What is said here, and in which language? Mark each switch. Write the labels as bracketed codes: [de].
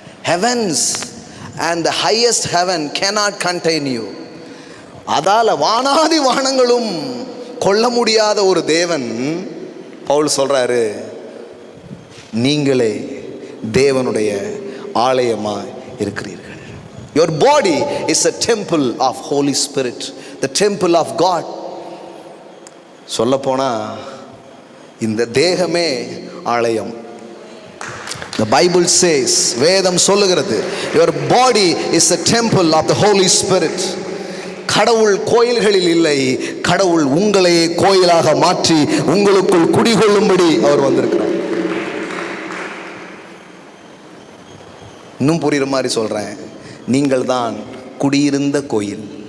[en] Heavens and the highest heaven cannot contain you. [ta] அதால வானாதி வானங்களும் கொல்ல முடியாத ஒரு தேவன். பவுல் சொல்றாரு, நீங்களே தேவனுடைய ஆலயமாய் இருக்கிறீர்கள். [en] Your body is a temple of Holy Spirit, the temple of God. [ta] சொல்ல போனா இந்த தேகமே ஆலயம். [en] The Bible says, [ta] வேதம் சொல்லுகிறது, [en] your body is a temple of the Holy Spirit. [ta] கடவுள் கோயில்களில் இல்லை, கடவுள் உங்களையே கோயிலாக மாற்றி உங்களுக்குள் குடிகொள்ளும்படி அவர் வந்திருக்கிறார். இன்னும் புரியுற மாதிரி சொல்றேன், நீங்கள் தான் குடியிருந்த கோயில்.